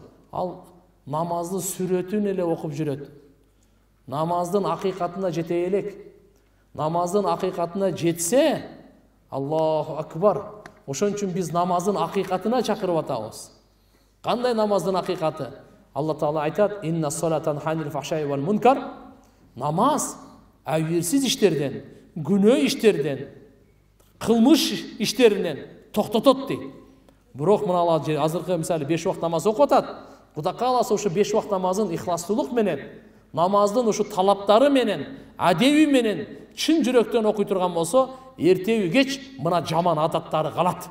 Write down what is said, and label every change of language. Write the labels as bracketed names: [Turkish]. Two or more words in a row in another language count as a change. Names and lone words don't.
[Kyrgyz] Ал намаздын сүрөтүн эле окуп жүрөт. Намаздын акыйкатына жете элек. Намаздын акыйкатына жетсе, [Arabic] الله أكبر. [Kyrgyz] Ошон үчүн биз намаздын акыйкатына чакырып атабыз. Кандай намаздын акыйкаты? Алла Таала айтат: [Arabic] "إن الصلاة تنهى عن الفحشاء والمنكر." [Kyrgyz] Намаз абийирсиз иштерден, күнөө иштерден, кылмыш иштеринен токтотот дейт. Бирок мына азыркы мисалы 5 убакыт намаз окуп атат. Кудай кааласа ушу 5 убакыт намазын ихластуулук менен, намаздын ушу талаптары менен, адеби менен чын жүрөктөн окуй турган болсо, эртеби кеч мына жаман адаттары калат.